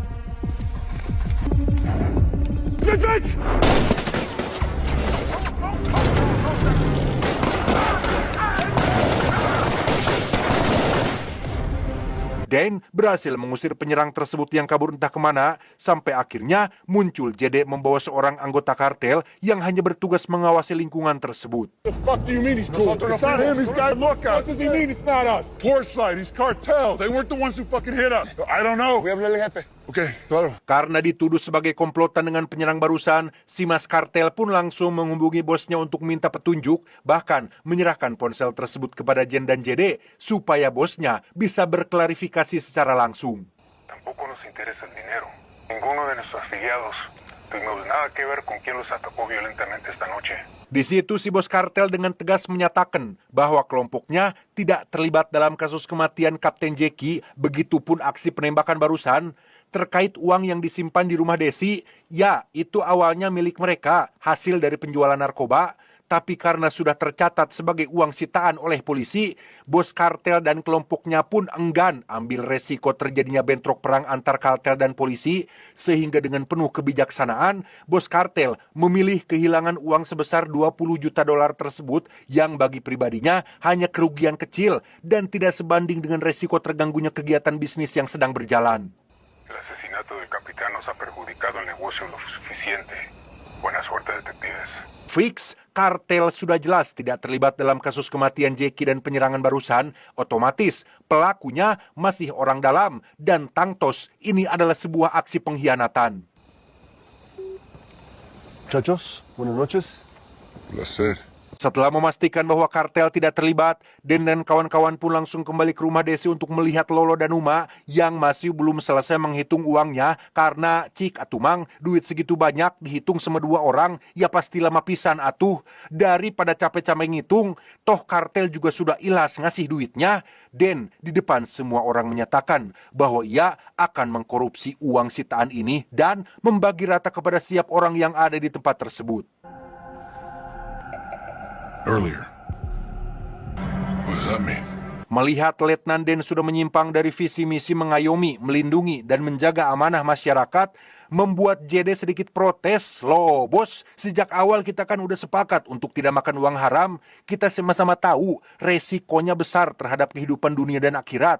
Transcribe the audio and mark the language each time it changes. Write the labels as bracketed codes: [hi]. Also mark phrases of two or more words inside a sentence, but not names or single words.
[id] Dan berhasil mengusir penyerang tersebut yang kabur entah kemana, sampai akhirnya muncul JD membawa seorang anggota kartel yang hanya bertugas mengawasi lingkungan tersebut. [en] The fuck do you mean he's cool? It's not him, he's got lookout. What does he mean it's not us? Porchlight, he's cartel. They weren't the ones who fucking hit us. I don't know. We haven't really had Okay, claro. [id] Karena dituduh sebagai komplotan dengan penyerang barusan, si Mas Kartel pun langsung menghubungi bosnya untuk minta petunjuk, bahkan menyerahkan ponsel tersebut kepada Jen dan JD supaya bosnya bisa berklarifikasi secara langsung. [es] Tampoco nos interesa el dinero. Ninguno de nuestros afiliados tuvimos nada que ver con quien los atacó violentamente esta noche. [id] Di situ si bos kartel dengan tegas menyatakan bahwa kelompoknya tidak terlibat dalam kasus kematian Kapten Jackie, begitupun aksi penembakan barusan. Terkait uang yang disimpan di rumah Desi, ya itu awalnya milik mereka, hasil dari penjualan narkoba, tapi karena sudah tercatat sebagai uang sitaan oleh polisi, bos kartel dan kelompoknya pun enggan ambil resiko terjadinya bentrok perang antar kartel dan polisi, sehingga dengan penuh kebijaksanaan, bos kartel memilih kehilangan uang sebesar $20 juta tersebut yang bagi pribadinya hanya kerugian kecil dan tidak sebanding dengan resiko terganggunya kegiatan bisnis yang sedang berjalan. [es] El asesinato del capitán nos ha perjudicado el negocio lo suficiente. Buena suerte, detectives. [id] Fix, kartel sudah jelas tidak terlibat dalam kasus kematian Jackie dan penyerangan barusan, otomatis pelakunya masih orang dalam dan tangtos ini adalah sebuah aksi pengkhianatan. [es] Muchachos, buenas noches. Placer. [id] Setelah memastikan bahwa kartel tidak terlibat, Den dan kawan-kawan pun langsung kembali ke rumah Desi untuk melihat Lolo dan Uma yang masih belum selesai menghitung uangnya karena [su] cik atumang [id] duit segitu banyak dihitung sama dua orang ya pasti lama [su] pisan atuh. [id] Daripada capek-capek ngitung, toh kartel juga sudah ilas ngasih duitnya. Den di depan semua orang menyatakan bahwa ia akan mengkorupsi uang sitaan ini dan membagi rata kepada setiap orang yang ada di tempat tersebut. [en] Earlier. What does that mean? [id] Melihat Letnan Den sudah menyimpang dari visi misi mengayomi, melindungi, dan menjaga amanah masyarakat, membuat JD sedikit protes. Loh bos, sejak awal kita kan udah sepakat untuk tidak makan uang haram. Kita sama-sama tahu resikonya besar terhadap kehidupan dunia dan akhirat.